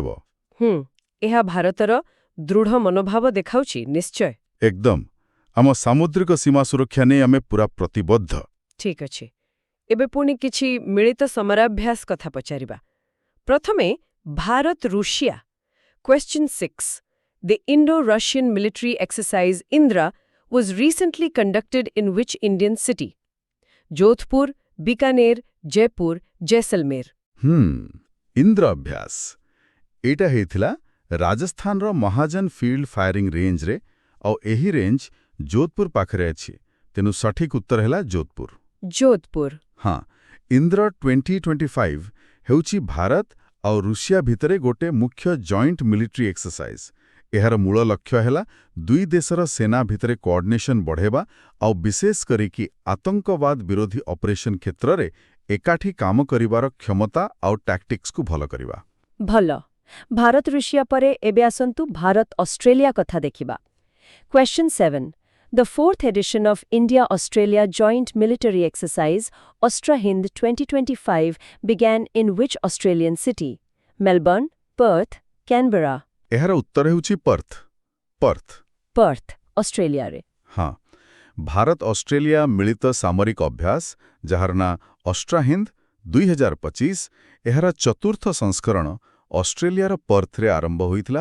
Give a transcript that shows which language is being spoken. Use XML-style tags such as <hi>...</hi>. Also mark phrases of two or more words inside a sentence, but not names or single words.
<or>ଏହା ଭାରତର ଦୃଢ଼ ମନୋଭାବ ଦେଖାଉଛି, ନିଶ୍ଚୟ। ଏକଦମ। ଆମ ସାମୁଦ୍ରିକ ସୀମା ସୁରକ୍ଷା ନେଇ ଆମେ ପୁରା ପ୍ରତିବଦ୍ଧ। ଠିକ୍ ଅଛି। ଏବେ ପୁଣି କିଛି ମିଳିତ ସମରାଭ୍ୟାସ କଥା ପଚାରିବା। ପ୍ରଥମେ ଭାରତ ରୁଷିଆ।</or> <en>Question 6. The Indo-Russian military exercise Indra was recently conducted in which Indian city? Jodhpur, Bikaner, Jaipur, Jaisalmer.</en> <or>ଇନ୍ଦ୍ର ଅଭ୍ୟାସ। ଏଇଟା ହେଇଥିଲା ରାଜସ୍ଥାନର ମହାଜନ ଫିଲ୍ଡ ଫାୟାରିଂ ରେଞ୍ଜରେ, ଆଉ ଏହି ରେଞ୍ଜ ଯୋଧପୁର ପାଖରେ ଅଛି। ତେଣୁ ସଠିକ ଉତ୍ତର ହେଲା ଯୋଧପୁର। ଯୋଧପୁର। ହଁ, ଇନ୍ଦ୍ର 2025 ହେଉଛି ଭାରତ ଆଉ ରୁଷିଆ ଭିତରେ ଗୋଟେ ମୁଖ୍ୟ</or> <en>joint military exercise.</en> <or>ଏହାର ମୂଳ ଲକ୍ଷ୍ୟ ହେଲା ଦୁଇ ଦେଶର ସେନା ଭିତରେ କୋଅର୍ଡିନେସନ ବଢ଼ାଇବା ଆଉ ବିଶେଷ କରିକି ଆତଙ୍କବାଦ ବିରୋଧୀ ଅପରେସନ କ୍ଷେତ୍ରରେ ଏକାଠି କାମ କରିବାର କ୍ଷମତା ଆଉ ଟାକ୍ଟିକ୍ସକୁ ଭଲ କରିବା। ଭଲ। ଭାରତ ରୁଷିଆ ପରେ ଏବେ ଆସନ୍ତୁ ଭାରତ ଅଷ୍ଟ୍ରେଲିଆ କଥା ଦେଖିବା।</or> <en>Question 7. The fourth edition of India-Australia Joint Military Exercise, Austra-Hind 2025, began in which Australian city? Melbourne, Perth, Canberra?</en> <or>ଏହାର ଉତ୍ତର ହେଉଛି ପର୍ଥ। ପର୍ଥ। Perth, ଅଷ୍ଟ୍ରେଲିଆରେ। ହଁ, ଭାରତ ଅଷ୍ଟ୍ରେଲିଆ ମିଳିତ ସାମରିକ ଅଭ୍ୟାସ, ଯାହାର ନାଁ ଅଷ୍ଟ୍ରାହିନ୍ଦ 2025, ଏହାର ଚତୁର୍ଥ ସଂସ୍କରଣ ଅଷ୍ଟ୍ରେଲିଆର ପର୍ଥରେ ଆରମ୍ଭ ହୋଇଥିଲା।</or>